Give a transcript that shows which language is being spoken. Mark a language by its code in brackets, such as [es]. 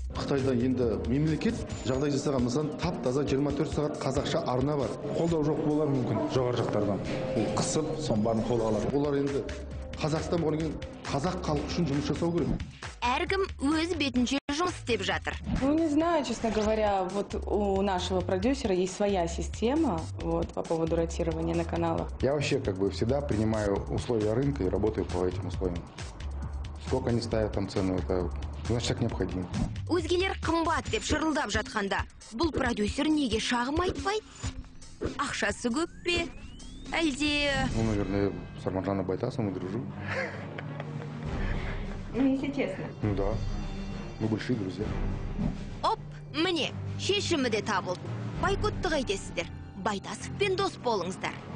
[kk] Қытайда енді мемлекет жағдай жасаған, мысалы, тап-таза 24 сағат қазақша арна бар. Қолдау жоқ болар мүмкін жоғары жақтардан. Ол қысып, соның барын қолға алады. Олар енді Қазақстан болғаннан кейін қазақ халқы үшін жұмыс жасау керек. Әркім өз бетінше жұмыс істеп жатыр. [ru] Ну, не знаю, честно говоря, вот у нашего продюсера есть своя система вот, по поводу ротирования на каналах. Я вообще всегда принимаю условия рынка и работаю по этим условиям. Сколько они ставят там цену, это значит так необходимо. [kk] Өзгелер қымбат деп шырылдап жатқанда, бұл продюсер неге шағым айтпайды? Ақшасы көп пе? Әлде... [ru] Ну, наверное, с Арманжаном Байтасовым мы дружим. Если честно. Ну да, мы большие друзья. [kk] Оп, міне, шешімі де табылды. Бойкотты қайтесіздер. Байтасовпен дос болыңыздар.